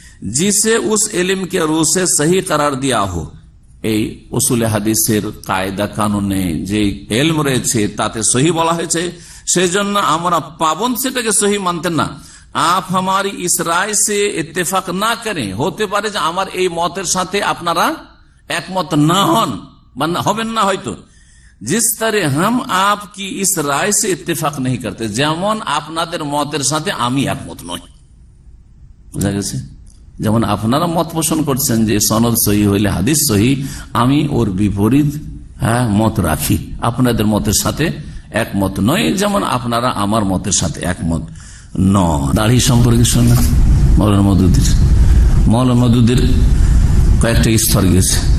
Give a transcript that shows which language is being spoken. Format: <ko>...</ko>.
<hi>जिसे उस इल्म के रूह से सही करार दिया हो,</hi> <bn>এই উসুলে হাদিসের কায়দা কানুনে যে ইলম রয়েছে তাতে সহি বলা হয়েছে, সেই জন্য আমরা পাবন্দ সেটাকে সহি মানতেন না।</bn> <hi>आप हमारी इस राय से इत्तेफाक ना करें,</hi> <bn>হতে পারে যে আমার এই মতের সাথে আপনারা একমত না হন বা হবেন না হয়তো,</bn> <hi>जिस तरह हम आपकी इस राय से इत्तेफाक नहीं करते,</hi> <bn>যেমন আপনাদের মতের সাথে আমি একমত নই। বুঝা গেছে? যেমন আপনারা মত পোষণ করছেন যে সনদ সহি হইলে হাদিস সহি, আমি ওর বিপরীত মত রাখি, আপনাদের মতের সাথে একমত নয়, যেমন আপনারা আমার মতের সাথে একমত নয়। দাড়ি সম্পর্কে শোনা মৌলানা মওদুদের কয়েকটা স্তর গেছে।</bn>